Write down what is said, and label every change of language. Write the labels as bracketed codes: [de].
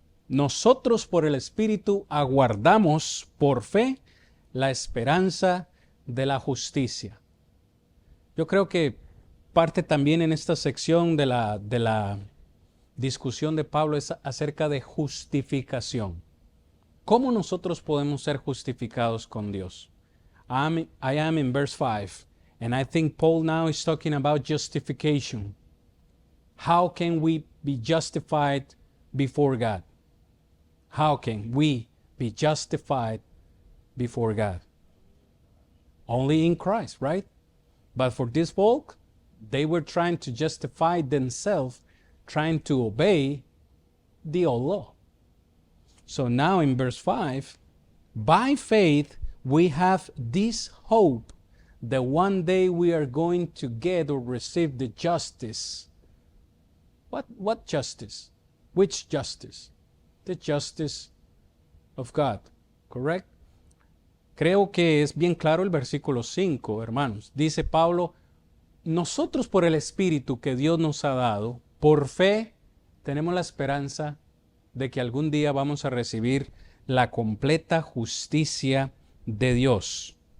[es] Nosotros por el Espíritu aguardamos por fe la esperanza de la justicia. Yo creo que parte también en esta sección de la discusión de Pablo es acerca de justificación. ¿Cómo nosotros podemos ser justificados con Dios? [en] I am in verse 5, and I think Paul now is talking about justification. How can we be justified before God? How can we be justified before God? Only in Christ, right? But for this folk, they were trying to justify themselves, trying to obey the old law. So now in verse 5, by faith we have this hope that one day we are going to get or receive the justice. What justice? Which justice? The justice of God, correct? [es] Creo que es bien claro el versículo 5, hermanos. Dice Pablo, nosotros por el Espíritu que Dios nos ha dado, por fe, tenemos la esperanza de que algún día vamos a recibir la completa justicia de Dios.